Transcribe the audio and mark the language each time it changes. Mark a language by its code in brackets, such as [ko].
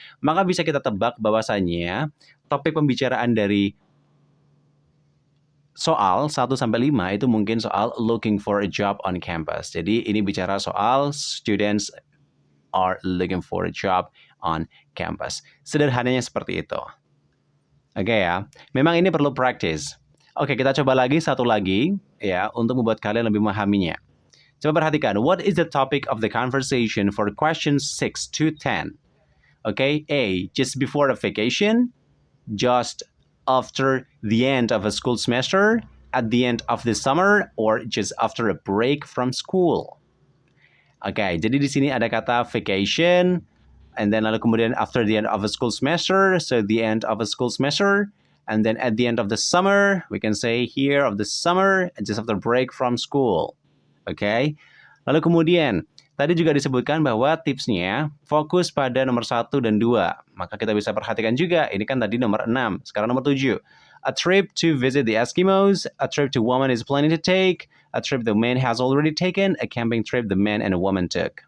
[id] Maka bisa kita tebak bahwasannya topik pembicaraan dari soal 1 sampai 5 itu mungkin soal [en] looking for a job on campus. [id] Jadi ini bicara soal [en] students are looking for a job on campus. [id] Sederhananya seperti itu. Oke ya. Memang ini perlu practice. Oke, kita coba lagi satu lagi ya untuk membuat kalian lebih memahaminya. Coba perhatikan, [en] what is the topic of the conversation for questions 6 to 10? Okay, A, just before a vacation, just after the end of a school semester, at the end of the summer, or just after a break from school. [id] Oke, jadi di sini ada kata [en] vacation, and then [id] lalu kemudian [en] after the end of a school semester, so the end of a school semester, and then at the end of the summer, we can say here of the summer, just after break from school. [id] Oke, lalu kemudian tadi juga disebutkan bahwa tipsnya fokus pada nomor 1 dan 2. Maka kita bisa perhatikan juga, ini kan tadi nomor 6. Sekarang nomor 7. [en] A trip to visit the Eskimos, a trip to woman is planning to take, a trip the man has already taken, a camping trip the man and a woman took.